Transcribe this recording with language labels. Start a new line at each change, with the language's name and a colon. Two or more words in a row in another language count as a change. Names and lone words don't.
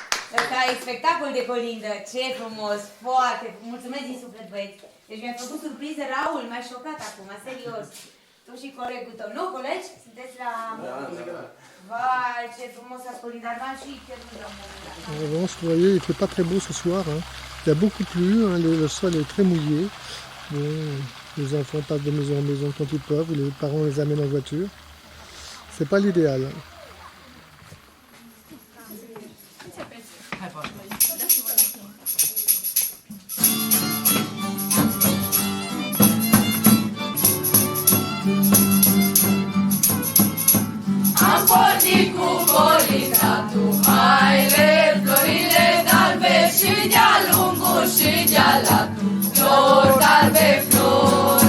Romanian: Ăsta e spectacol de colindă. Ce frumos, foarte. Mulțumesc din suflet, băieți. Deci mi-a făcut surpriză Raul, m-a șocat acum, serios. Tu și colegul tău. Nu, colegi? Sunteți la... Vai, ce frumos ați colindat, m-am și pierdut la un moment dat.
French: En revanche, vous voyez, il ne fait pas très beau ce soir. Hein. Il y a beaucoup plu, hein, le sol est très mouillé. Bon, les enfants passent de maison en maison quand ils peuvent, les parents les amènent en voiture. C'est pas l'idéal. Hein.
Romanian: Am pornit cu colindatul, haile, florile galbe și de-a lungul și de-a latul, flori galbe, flori.